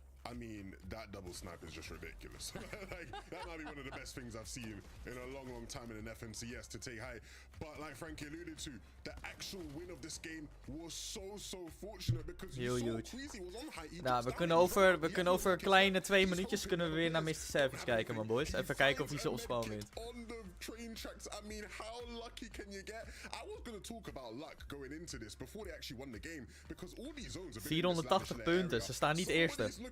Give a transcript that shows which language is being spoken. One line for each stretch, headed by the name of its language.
English: I mean, that double snipe is just ridiculous. Like, that might be one of the best things I've seen in a long, long time in an FNCS to take high. But like Frankie alluded to, the actual win of this game was so fortunate because you saw Queasy was on high.
Dutch: Nou, we kunnen over kleine 2 minuutjes kunnen we weer naar Mr. Savage kijken, man boys. Even kijken of hij zo opspawn wint.
English: On the train tracks, I mean, how lucky can you get? I was going to talk about luck going into this before they actually won the game because all these zones are
Dutch: 480 punten, ze staan niet eerste.